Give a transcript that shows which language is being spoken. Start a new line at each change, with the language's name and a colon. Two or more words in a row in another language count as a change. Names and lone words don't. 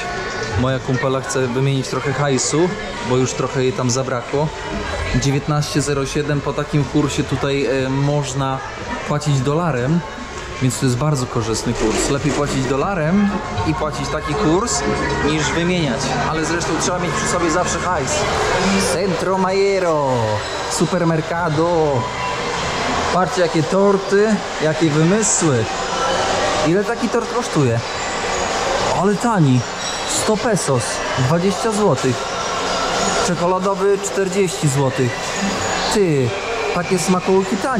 Polish: Moja kumpela chce wymienić trochę hajsu, bo już trochę jej tam zabrakło. 19,07 po takim kursie tutaj można płacić dolarem, więc to jest bardzo korzystny kurs. Lepiej płacić dolarem i płacić taki kurs niż wymieniać, ale zresztą trzeba mieć przy sobie zawsze hajs.
Spanish: Centro Mayero, supermercado.
Polish: Patrzcie jakie torty, jakie wymysły. Ile taki tort kosztuje? Ale tani. 100 pesos, 20 zł. Czekoladowy 40 zł. Ty, takie smakołyki tanie.